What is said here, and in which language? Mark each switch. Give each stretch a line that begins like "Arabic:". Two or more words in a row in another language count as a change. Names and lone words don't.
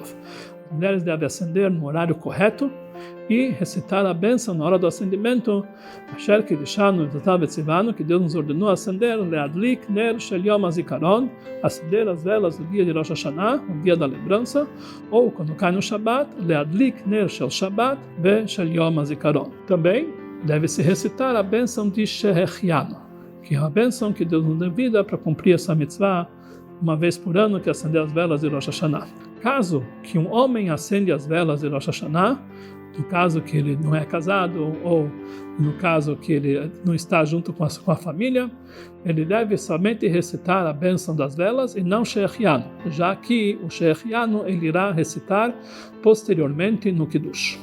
Portuguese: As mulheres devem acender no horário correto e recitar a bênção na hora do acendimento,
Hebrew: אשר קדשנו ותתב אציונו,
Portuguese: que Deus nos ordenou acender,
Hebrew: להדליק נר של יום הזכרון,
Portuguese: acender as velas do dia de Rosh Hashanah, o dia da lembrança, ou quando cai no Shabbat,
Hebrew: להדליק נר של שבת ושל יום הזכרון.
Portuguese: Também deve-se recitar a bênção de Shehechianu, que é a bênção que Deus nos dá vida para cumprir essa mitzvah uma vez por ano, que é acender as velas de Rosh Hashanah. Caso que um homem acende as velas de Rosh Hashanah, no caso que ele não é casado ou no caso que ele não está junto com a família, ele deve somente recitar a bênção das velas e não Shehechianu, já que o Shehechianu ele irá recitar posteriormente no Kiddush.